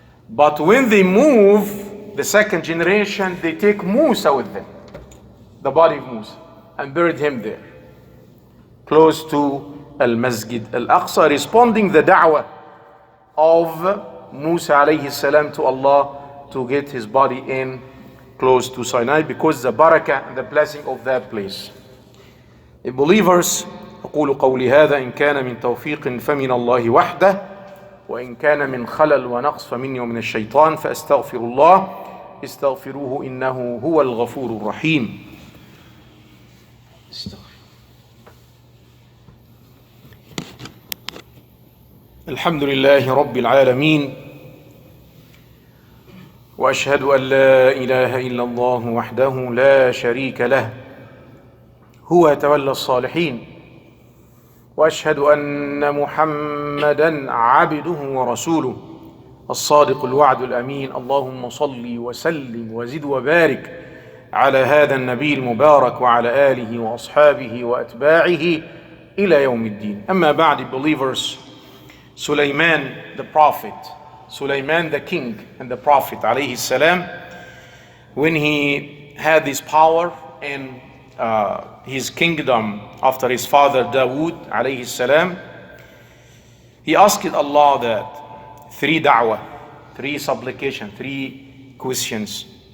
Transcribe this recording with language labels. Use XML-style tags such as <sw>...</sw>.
<en>But when they move, the second generation, they take Musa with them, the body of Musa, and buried him there, close to Al-Masjid Al-Aqsa, responding the da'wah of Musa alayhi salam to Allah to get his body in close to Sinai, because the barakah and the blessing of that place. The believers,</en> <ar>أقول قولي هذا إن كان من توفيق فمن الله وحده وإن كان من خلل ونقص فمني ومن الشيطان فأستغفر الله استغفروه إنه هو الغفور الرحيم. الحمد لله رب العالمين وأشهد أن لا إله إلا الله وحده لا شريك له هو يتولى الصالحين وأشهد أن محمدا عبده ورسوله الصادق الوعد الأمين. اللهم صل وسلم وزد وبارك على هذا النبي المبارك وعلى آله وأصحابه وأتباعه إلى يوم الدين. أما بعد,</ar> <en>believers, Sulaiman the prophet, Sulaiman the king and the prophet alayhi salam, when he had this power and his kingdom after his father Dawood alayhi salam, he asked Allah that three da'wah, three supplication, three questions.</en>